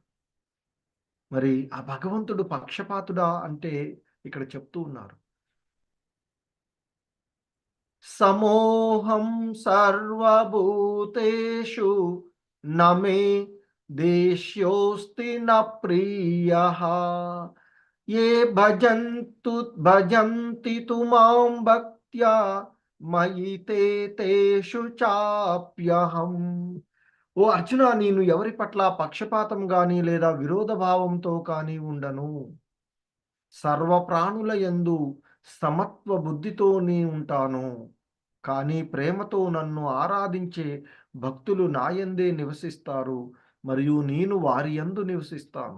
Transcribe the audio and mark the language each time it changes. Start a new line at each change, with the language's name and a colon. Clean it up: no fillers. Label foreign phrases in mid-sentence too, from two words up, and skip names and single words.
Telugu: మరి ఆ భగవంతుడు పక్షపాతుడా అంటే ఇక్కడ చెప్తూ ఉన్నారు.
Sanskrit: సమోహం సర్వభూతేషు నమే దేశ్యోస్తి న ప్రియః ఏ భజంతి తు మాం భక్త్యా మయి తేషు చాప్యహం.
Telugu: ఓ అర్జున, నేను ఎవరి పట్ల పక్షపాతం గాని లేదా విరోధ భావంతో కానీ ఉండను. సర్వప్రాణుల యందు సమత్వ బుద్ధితోనే ఉంటాను. కానీ ప్రేమతో నన్ను ఆరాధించే భక్తులు నాయందే నివసిస్తారు మరియు నేను వారి యందు నివసిస్తాను.